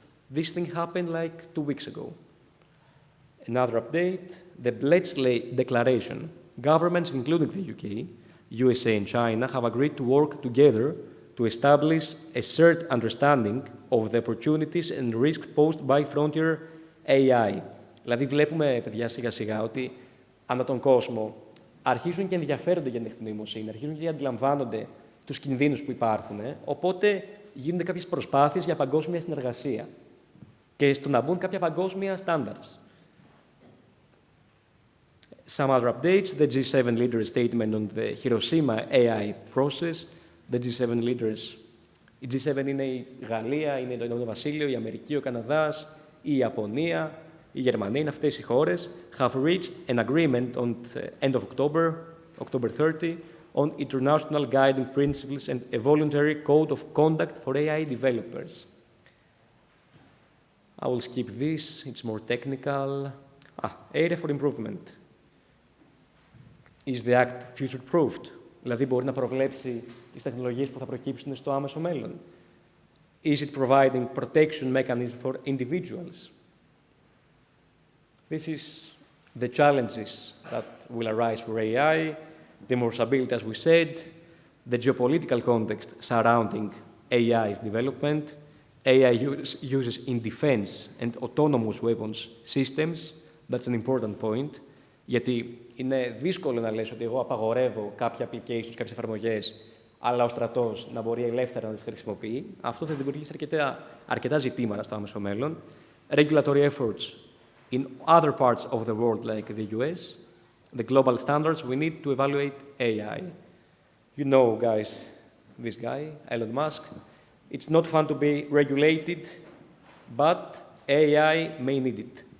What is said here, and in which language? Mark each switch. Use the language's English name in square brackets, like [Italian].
[English] This thing happened like 2 weeks ago. Another update, the Bletchley Declaration. Governments, including the UK, USA and China, have agreed to work together to establish a shared understanding of the opportunities and risks posed by frontier AI. [Greek] Δηλαδή βλέπουμε, παιδιά, σιγά-σιγά ότι ανά τον κόσμο αρχίζουν και ενδιαφέρονται για την τεχνητή νοημοσύνη, αρχίζουν και αντιλαμβάνονται τους κινδύνους που υπάρχουν, οπότε γίνονται κάποιες προσπάθειες για παγκόσμια συνεργασία και στο να μπουν κάποια παγκόσμια standards. [English] Some other updates, the G7 leaders' statement on the Hiroshima AI process. The G7 leaders, [Greek] η G7 είναι η Γαλλία, είναι το Ηνωμένο Βασίλειο, η Αμερική, ο Καναδάς, η Ιαπωνία, η Γερμανία, είναι αυτές οι χώρες, [English] have reached an agreement on the end of October 30, on international guiding principles and a voluntary code of conduct for AI developers. I will skip this, it's more technical. Area for improvement. Is the Act future-proofed? [Greek] Δηλαδή μπορεί να προβλέψει τις τεχνολογίες που θα προκύψουν στο άμεσο μέλλον. [English] Is it providing protection mechanism for individuals? This is the challenges that will arise for AI, the more stability, as we said, the geopolitical context surrounding AI's development, AI uses in defense and autonomous weapons systems. That's an important point. [Greek] Γιατί είναι δύσκολο να λες ότι εγώ απαγορεύω κάποια applications, κάποιες εφαρμογές, αλλά ο στρατός να μπορεί ελεύθερα να τις χρησιμοποιεί. Αυτό θα δημιουργήσει αρκετά ζητήματα στο άμεσο μέλλον. [English] Regulatory efforts in other parts of the world, like the US, the global standards we need to evaluate AI. You know, guys, this guy, Elon Musk, it's not fun to be regulated, but AI may need it.